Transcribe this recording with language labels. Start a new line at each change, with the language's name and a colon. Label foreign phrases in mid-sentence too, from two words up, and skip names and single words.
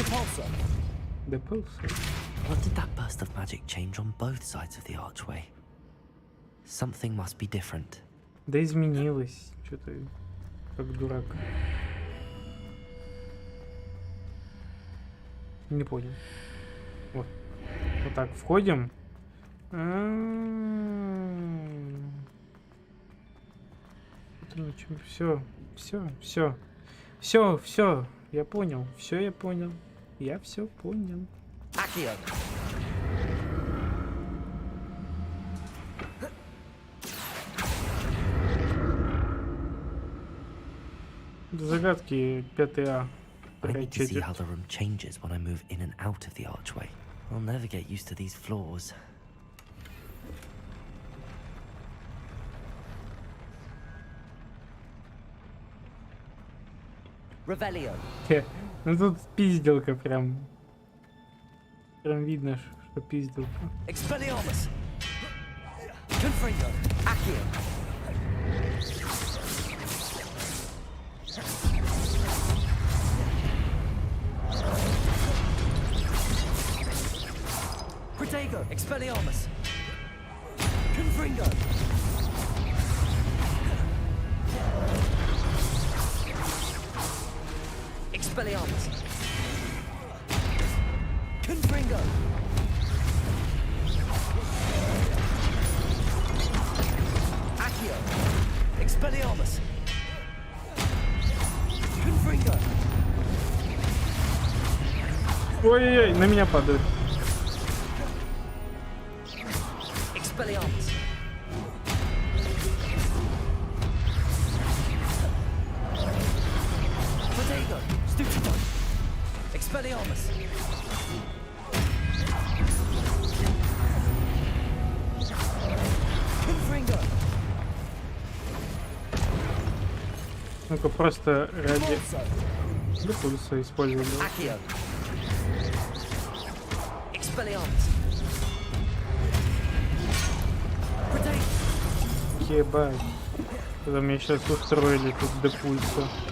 Russian: До пульса.
English: What did that burst of magic change on both sides of the archway? Something must be different.
Russian: Да изменилось. Что-то как дурак. Не понял. Вот. Вот так входим. Все. Я понял. Все я понял. Я все понял. Загадки 5А.
English: I need to see how the room changes when I move in and out of the archway. I'll never get used to these floors. Revelio.
Russian: Ну тут пизделка прям. Прям видно, что пизделка. Expelliarmus. Confringo. Accio. Protego. Expelliarmus. Confringo. Expelliarmus. Confringo. Accio. Expelliarmus. Confringo. Ой-ой-ой, на меня падает. Expelliarmus. Protego. Stupidon. Expelliarmus. Confringo. Ну-ка, просто ради... Для пульса использовали. Accio. Expelliarmus. Ебать. Это мне сейчас устроили тут до пульса.